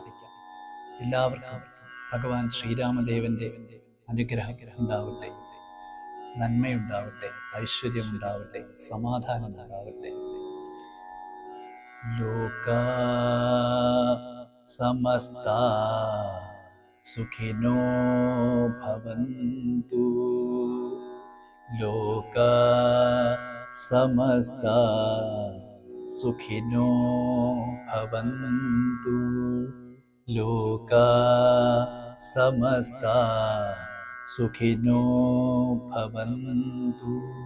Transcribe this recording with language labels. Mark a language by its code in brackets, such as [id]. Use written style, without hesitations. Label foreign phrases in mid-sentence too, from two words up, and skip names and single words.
[ml] എല്ലാവർക്കും ഭഗവാൻ ശ്രീരാമദേവന്റെ അനുഗ്രഹം ഉണ്ടാവട്ടെ, നന്മയുണ്ടാവട്ടെ, ഐശ്വര്യമുണ്ടാവട്ടെ, സമാധാനം ഉണ്ടാവട്ടെ. [sa] ലോകാ സമസ്താ സുഖിനോ ഭവന്തു. ലോകാ സമസ്താ സുഖിനോ ഭവന്തു. ലോകാ സമസ്താ സുഖിനോ ഭവന്തു.